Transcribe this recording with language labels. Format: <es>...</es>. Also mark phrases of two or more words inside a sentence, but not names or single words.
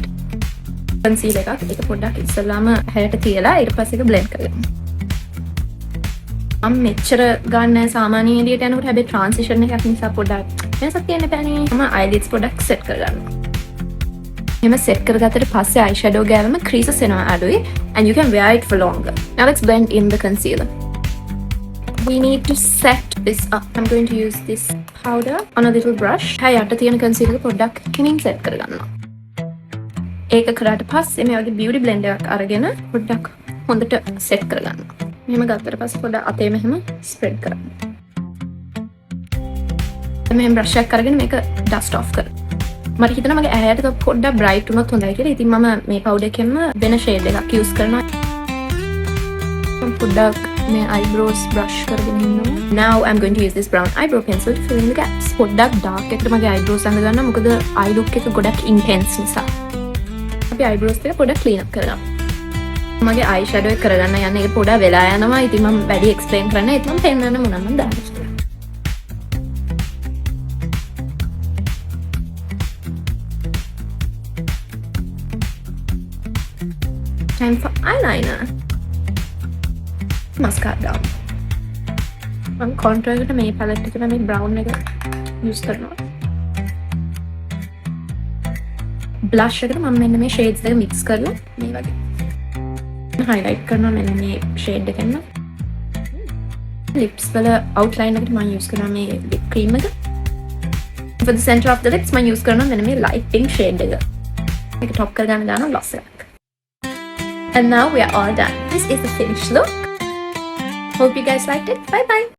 <si>concealer එකක් ඒක පොඩ්ඩක් ඉස්සෙල්ලාම හැරට තියලා ඊට පස්සේ ඒක blend කරගන්න. මම මෙච්චර ගන්න සාමාන්‍ය එළියට යනකොට හැබැයි transition එකක් නිසා පොඩ්ඩක් වෙනසක් තියෙන්න බෑනේ. මම eyelids පොඩ්ඩක් set කරගන්නවා. එහෙම set කරගත්තට පස්සේ eyeshadow ගෑවම creases එනවා අඩුයි</si> <en>and you can wear it for longer. Now let's blend in the concealer. We need to set this up. I'm going to use this powder on a little brush.</en> <si>හය යට තියෙන concealer පොඩ්ඩක් හිමින් set කරගන්නවා. ඒක කරාට පස්සේ මේ වගේ</si> <en>beauty blender</en> <si>එකක් අරගෙන පොඩ්ඩක් හොඳට set කරගන්නවා. මෙහෙම ගත්තට පස්සේ පොඩ්ඩක් අතේ මෙහෙම spread කරන්න. මෙහෙම brush එකක් අරගෙන මේක</si> <en>dust off</en> <si>කරන්න. මට හිතෙනවා මගේ ඇහැට පොඩ්ඩක් bright වුණොත් හොඳයි කියලා. ඉතින් මම මේ powder එකෙන්ම වෙන shade එකක් use කරනවා. පොඩ්ඩක් මේ eyebrows brush කරගෙන ඉන්නවා.</si> <en>Now I'm going to use this brown eyebrow pencil to fill in the gaps.</en> <si>පොඩ්ඩක් dark එකට මගේ eyebrows අඳ ගන්නවා. මොකද</si> <en>eye look</en> <si>එක ගොඩක් intense නිසා. අපි eyebrows එක පොඩ්ඩක්</si> <en>clean up</en> <si>කරගමු. මගේ eyeshadow එක කරගන්න යන්නේ ඒක පොඩ්ඩක් වෙලා යනවා. ඉතින් මම වැඩි explain කරන්න ඒත් මම පෙන්නන්න මොනවද මම දාන්නේ.</si> <en>Time for eyeliner. Mascara. I'm contour</en> <si>එකට මේ palette එකට මේ brown එක use කරනවා. Blush එකට මම මෙන්න මේ shades දෙක mix කරලා මේ වගේ highlight කරනවා මෙන්න මේ shade එකෙන්. Lips වල outline එකට මම use කරනවා මේ</si> <en>lip cream</en> <si>එක.</si> <en>For the center of the lips</en> <si>මම use කරනවා මෙන්න මේ</si> <en>light pink shade</en> <si>එක. මේක top කරගන්න දානවා gloss එකක්.</si> <en>And now we are all done. This is the finished look. Hope you guys liked it. Bye bye.</en>